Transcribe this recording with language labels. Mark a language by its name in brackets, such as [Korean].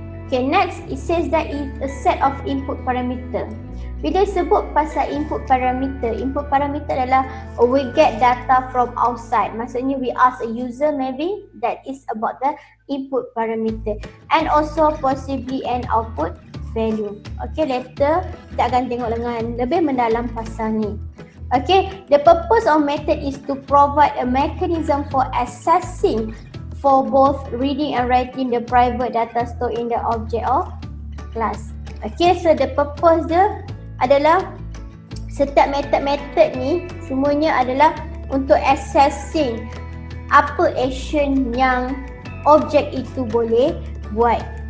[English] Okay, next it says that it's a set of input parameter. [Malay] Bila sebut pasal input parameter adalah [English] we get data from outside. [Malay] Maksudnya [English] we ask a user, maybe that is about the input parameter, and also possibly an output value. [Malay] Okay, later kita akan tengok dengan lebih mendalam pasal ni. [English] Okay, the purpose of method is to provide a mechanism for accessing for both reading and writing the private data stored in the object of class. [Malay] Okay, [English] so the purpose [Malay] dia adalah setiap method ni semuanya adalah untuk accessing apa action yang objek itu boleh buat.